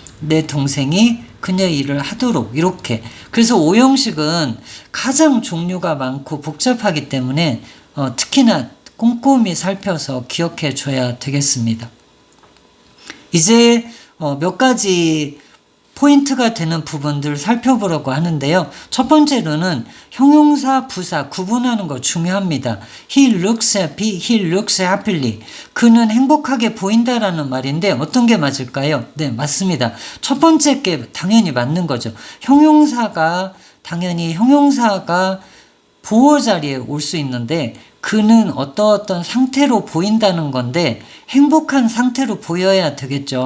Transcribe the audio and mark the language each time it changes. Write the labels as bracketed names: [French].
[Korean] 내 동생이 그녀 일을 하도록 이렇게. 그래서 오형식은 가장 종류가 많고 복잡하기 때문에 특히나 꼼꼼히 살펴서 기억해 줘야 되겠습니다. 이제 몇 가지 포인트가 되는 부분들을 살펴보려고 하는데요. 첫 번째로는 형용사, 부사 구분하는 거 중요합니다. [English] He looks happy, he looks happily. [Korean] 그는 행복하게 보인다라는 말인데 어떤 게 맞을까요? 네, 맞습니다. 첫 번째 게 당연히 맞는 거죠. 형용사가 당연히 형용사가 보호 자리에 올 수 있는데 그는 어떤 상태로 보인다는 건데 행복한 상태로 보여야 되겠죠.